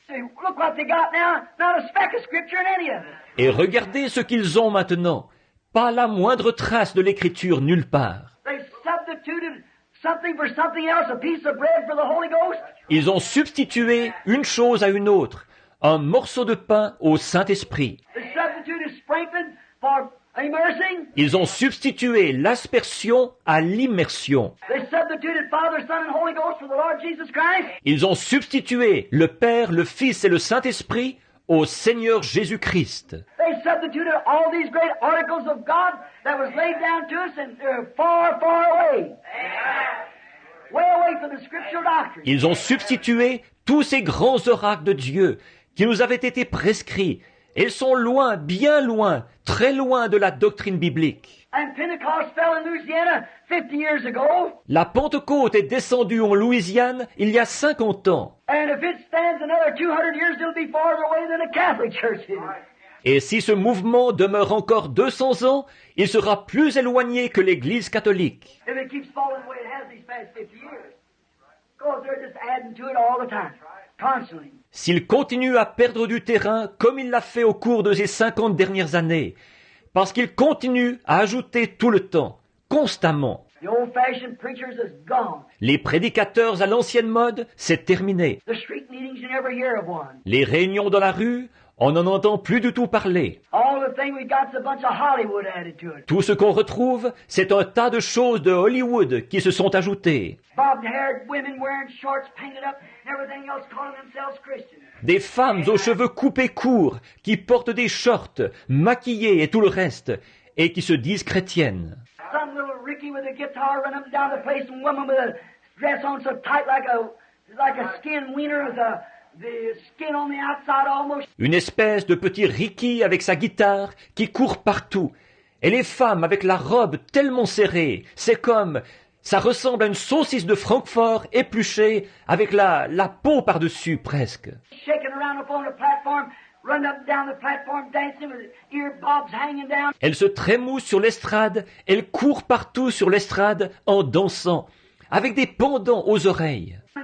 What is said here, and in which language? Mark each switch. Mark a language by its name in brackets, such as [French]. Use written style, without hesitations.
[English] Say, look what they got now. Not a speck of scripture in any of it. [French] Et regardez ce qu'ils ont maintenant. Pas la moindre trace de l'écriture nulle part. [English] They substituted something for something else, a piece of bread for the Holy Ghost. [French] Ils ont substitué une chose à une autre, un morceau de pain au Saint-Esprit. [English] They substituted sprinkling for immersing. [French] Ils ont substitué l'aspersion à l'immersion. [English] They substituted Father, Son, and Holy Ghost for the Lord Jesus Christ. [French] Ils ont substitué le Père, le Fils et le Saint-Esprit au Seigneur Jésus-Christ. [English] They substituted all these great articles of God that was laid down to us, and they're far, far away. Way away from the scriptural doctrine. [French] Ils ont substitué tous ces grands oracles de Dieu qui nous avaient été prescrits. Ils sont loin, bien loin, très loin de la doctrine biblique. [English] And Pentecost fell in Louisiana 50 years ago. [French] La Pentecôte est descendue en Louisiane il y a 50 ans. [English] And if it stands another 200 years, it'll be farther away than the Catholic Church is. [French] Et si ce mouvement demeure encore 200 ans, il sera plus éloigné que l'Église catholique. [English] If it keeps falling the way it has these past 50 years. Because they're just adding to it all the time. Constantly. [French] S'il continue à perdre du terrain comme il l'a fait au cours de ces 50 dernières années, parce qu'il continue à ajouter tout le temps, constamment. [English] The old-fashioned preachers is gone. [French] Les prédicateurs à l'ancienne mode, c'est terminé. [English] The street meetings, you never hear of one. [French] Les réunions dans la rue, on n'en entend plus du tout parler. [English] All the thing we got's a bunch of Hollywood added to it. [French] Tout ce qu'on retrouve, c'est un tas de choses de Hollywood qui se sont ajoutées. [English] Bobbed-haired women wearing shorts painted up and everything else calling themselves Christians. [French] Des femmes aux cheveux coupés courts, qui portent des shorts, maquillées et tout le reste, et qui se disent chrétiennes. [English] Some little Ricky with a guitar running up and down the place, and woman with a dress on so tight like a skin wiener with the skin on the outside almost. [French] Une espèce de petit Ricky avec sa guitare qui court partout. Et les femmes avec la robe tellement serrée, c'est comme... Ça ressemble à une saucisse de Francfort épluchée avec la peau par-dessus presque. [English] Shaking around up on the platform, running up and down the platform, dancing with ear bobs hanging down. [French] Elle se trémousse sur l'estrade, elle court partout sur l'estrade en dansant, avec des pendants aux oreilles.